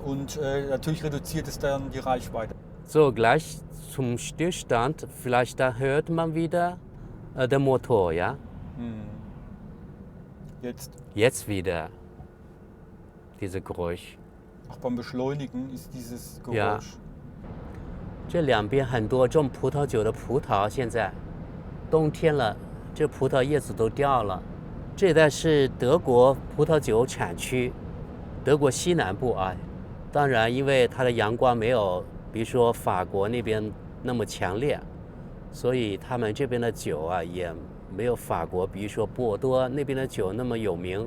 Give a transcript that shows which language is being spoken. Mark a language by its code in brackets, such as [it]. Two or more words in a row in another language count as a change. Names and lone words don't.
[de] Und natürlich reduziert es dann die Reichweite. So, gleich zum Stillstand. Vielleicht da hört man wieder den Motor, ja? Jetzt, Jetzt wieder. Diese Geräusch. auch beim Beschleunigen ist dieses Ja. Geräusch. [zh] 这两边很多种葡萄酒的葡萄，现在冬天了，这葡萄叶子都掉了。这带是德国葡萄酒产区，德国西南部啊。当然，因为它的阳光没有，比如说法国那边那么强烈，所以他们这边的酒啊也没有法国，比如说波尔多那边的酒那么有名。